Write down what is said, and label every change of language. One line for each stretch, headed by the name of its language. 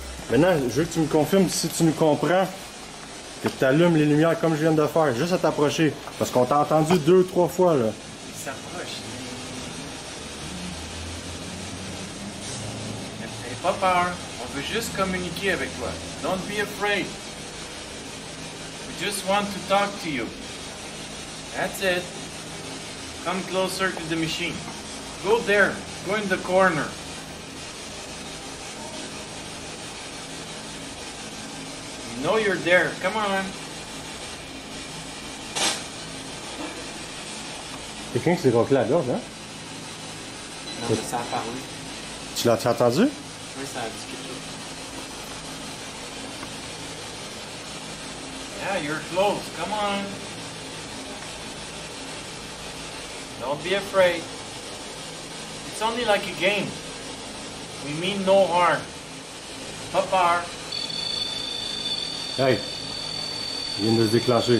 French: Maintenant, je veux que tu me confirmes si tu nous comprends que tu allumes les lumières comme je viens de faire, juste à t'approcher. Parce qu'on t'a entendu 2-3 fois, là. Il s'approche. N'aie pas peur. On veut juste communiquer avec toi.
English: Don't be afraid. We just want to talk to you. That's it. Come closer to the machine. Go there. Go in the corner. You know you're there. Come on.
French: Quelqu'un qui s'est raclé la gorge, hein? Non, mais ça a parlé. Tu l'as entendu? Oui, ça a dit quelque chose.
English: Yeah, you're close. Come on. Don't be afraid. It's only like a game. We mean no harm.
French: Pas peur. Hey, il vient de se déclencher.